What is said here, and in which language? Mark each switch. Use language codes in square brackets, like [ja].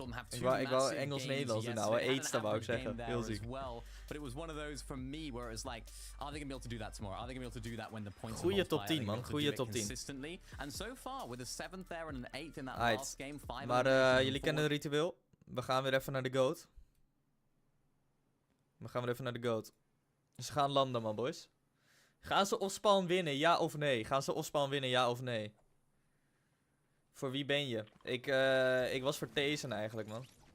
[nl] Ik wou Engels-Nederlands doen nou, Eetste wou ik zeggen. Heel ziek. [en] But it was one of those from me where it was like, are they going to be able to do that tomorrow? Are they going to be able to do that when the points are [nl] Goeie top 10, man. Goeie top 10. [en] Consistently. And so far, with a 7th there and an 8th in that last game, 5. [nl] Maar jullie kennen het ritueel. We gaan weer even naar de GOAT. We gaan weer even naar de GOAT. Ze gaan landen, man, boys. Gaan ze offspawn winnen, ja of nee? Gaan ze offspawn winnen, ja of nee? Voor wie ben je? Ik was voor Theesen eigenlijk, man.